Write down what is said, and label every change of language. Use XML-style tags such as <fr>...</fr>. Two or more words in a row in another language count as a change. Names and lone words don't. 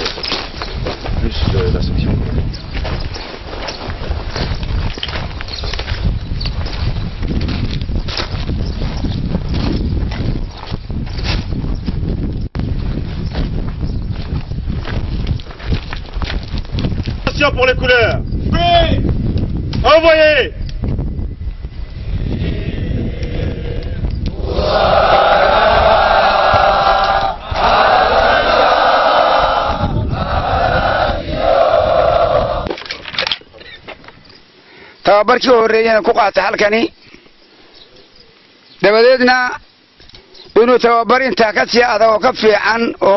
<fr>Plus la section. Pour les couleurs. Oui. Envoyez.</fr> <so>tababarkii horeeyana ku qaatay halkani dabadeedna inuu tababar inta ka sii adag oo ka fiican oo</so>